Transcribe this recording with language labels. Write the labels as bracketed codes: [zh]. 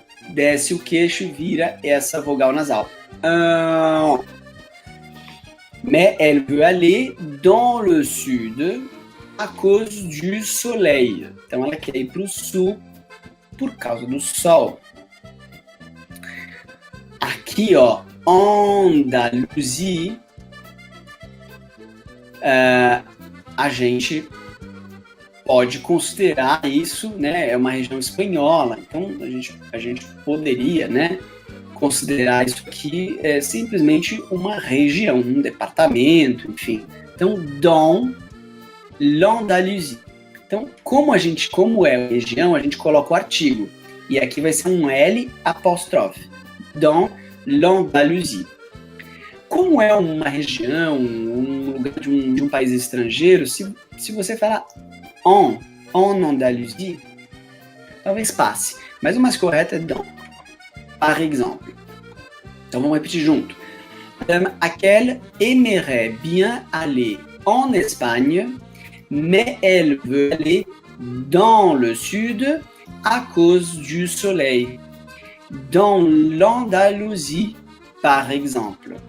[pt] Desce o queixo e vira essa vogal nasal. [fr] Mais elle veut aller dans le sud à cause du soleil. [pt] Então ela quer ir para o sul por causa do sol. Aqui, ó, Andalusia, a gente pode considerar isso, né? É uma região espanhola, então a gente poderia, né, considerar isso aqui simplesmente uma região, um departamento, enfim. Então, [fr] dans l'Andalousie. [pt] Então, como é região, a gente coloca o artigo. E aqui vai ser um L apóstrofe. [fr] Dans l'Andalousie. [pt] Como é uma região, um lugar de um país estrangeiro, se você falar [fr] en Andalousie, [pt] talvez passe. Mas o mais correto é dans. [fr] Par exemple. [pt] Então vamos repetir junto. [fr] Madame Raquel aimerait bien aller en Espagne, mais elle veut aller dans le sud à cause du soleil. Dans l'Andalousie, par exemple.